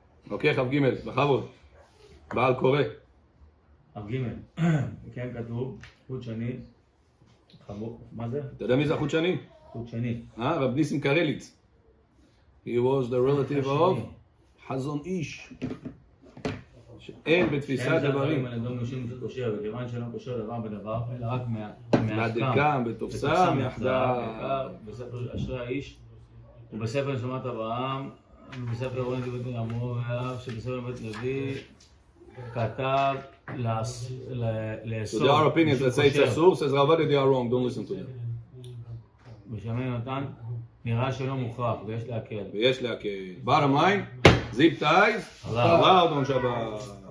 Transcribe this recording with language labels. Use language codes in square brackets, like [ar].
[he] אוקיי, כ"ג, בכבוד. בעל קורא. כ"ג. כן כתוב, חוט שני. מה זה? אתה יודע מי זה החוט שני? חוט שני. רב ניסים קרליץ. [en] He was the relative of חזון איש. [he] שאין בתפיסת דברים. על ידו משום שקושר, וכיוון שלא קושר דבר בדבר, אלא רק מהדקם, בתופסם, יחדיו. בספר אשרי האיש, ובספר נשמת אברהם, ובספר אורן דוד אמרו, ואף שבספר בית לוי, כתב [en] So there are opinions that say it's אסור, says Ravad, they are wrong, don't listen to them. [he] בשמי נתן, נראה שלא מוכרח, ויש להקל. ויש להקל. [en] Bottom line, zip ties, allowed on Shabbat.